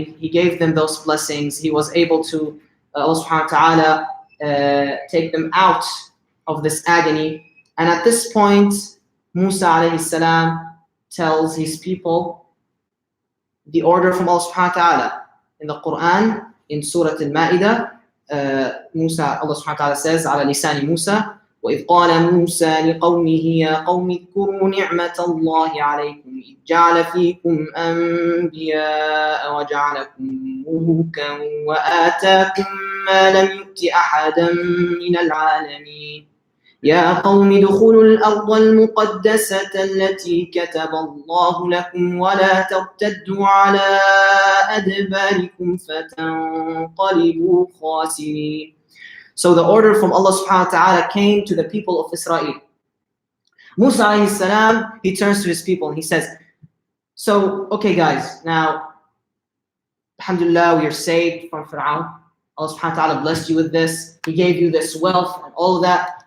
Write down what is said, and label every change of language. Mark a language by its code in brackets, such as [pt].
[en] He gave them those blessings. He was able to, Allah subhanahu wa ta'ala, take them out of this agony. And at this point, Musa alayhi salam tells his people the order from Allah subhanahu wa ta'ala. In the Quran, in Surah Al-Ma'idah, Musa, Allah subhanahu wa ta'ala says, [ar] على لسان موسى, وإذ قال موسى لقومه يا قوم اذكروا نعمة الله عليكم إذ جعل فيكم أنبياء وجعلكم ملوكا وآتاكم ما لم يؤت أحدا من العالمين يا قوم ادخلوا الأرض المقدسة التي كتب الله لكم ولا ترتدوا على أدباركم فتنقلبوا خاسرين. [en] So the order from Allah subhanahu wa ta'ala came to the people of Israel. Musa alayhi salam, he turns to his people and he says, so, okay guys, now, alhamdulillah, we are saved from Fir'aun. Allah subhanahu wa ta'ala blessed you with this. He gave you this wealth and all of that.